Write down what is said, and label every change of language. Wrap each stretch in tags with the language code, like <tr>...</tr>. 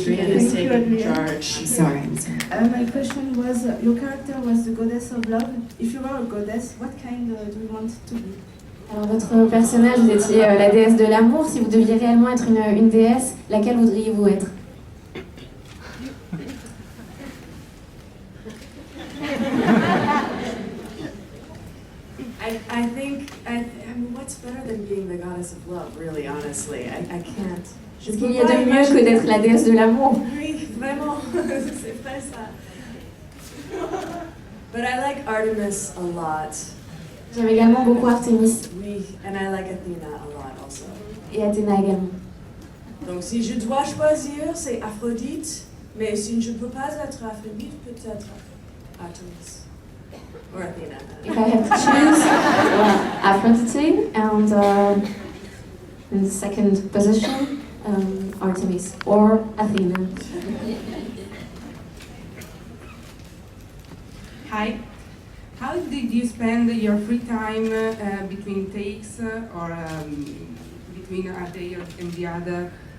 <en>Adrienne is taking charge. I'm sorry. My question was, your character was the goddess of love. If you were a goddess, what kind do you want to be?</en> <fr>Alors, votre personnage, vous étiez la déesse de l'amour. Si vous deviez réellement être une déesse, laquelle voudriez-vous être?</fr> <en>I think, what's better than being the goddess of love, really, honestly? I can't.</en> <fr>Est-ce qu'il y a de mieux que d'être la déesse de l'amour? Oui, vraiment, c'est vrai ça.</fr> <en>But I like Artemis a lot.</en> <fr>J'aime également beaucoup Artemis</fr> <en>And I like Athena a lot also.</en> <fr>et Athéna également. Donc si je dois choisir, c'est Aphrodite. Mais si je ne peux pas être Aphrodite, peut-être Artemis.</fr> <en>Or Athena. If I have to choose Aphrodite and in the second position, Artemis or Athena. Hi. How did you spend your free time between takes or between a day and the other?</en>